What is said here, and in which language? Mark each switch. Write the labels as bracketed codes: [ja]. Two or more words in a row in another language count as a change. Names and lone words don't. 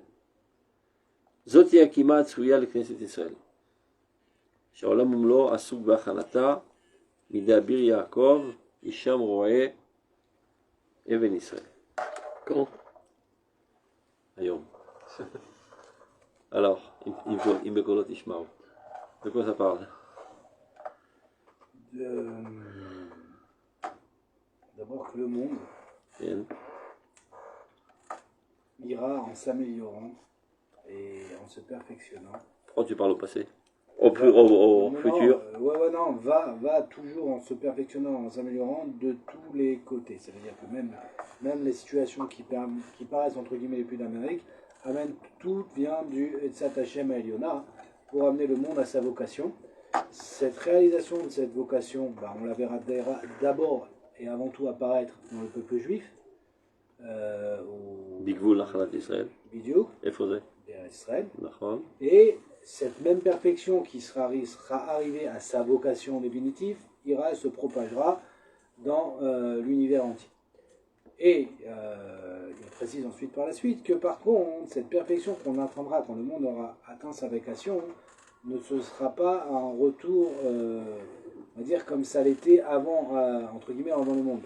[he] זאת היא הקימה הצפויה לכנסת ישראל, שהעולם ומלואו עסוק בהכנתה, מידי אביר יעקב, אישם רועה אבן ישראל. [fr] Quand? [he] היום. Alors, אם בקולות ישמעו. [fr] De quoi ça parle? D'abord que le monde Bien. ira en s'améliorant et en se perfectionnant. Pourquoi tu parles au passé? Au futur? Non, va toujours en se perfectionnant, en s'améliorant de tous les côtés. Ça veut dire que même les situations qui paraissent entre guillemets les plus d'Amérique, tout vient du [he] עצת השם העליונה [fr] pour amener le monde à sa vocation. Cette réalisation de cette vocation, on la verra d'abord et avant tout apparaître dans le peuple juif. [he] בגבול נחלת ישראל. [fr] Bidiouk. Efodé. Israël. Nachon. Et cette même perfection qui sera arrivée à sa vocation définitive ira et se propagera dans l'univers entier. Et il précise ensuite par la suite que par contre, cette perfection qu'on atteindra quand le monde aura atteint sa vocation ne se sera pas un retour, on va dire comme ça l'était avant, entre guillemets, avant le monde.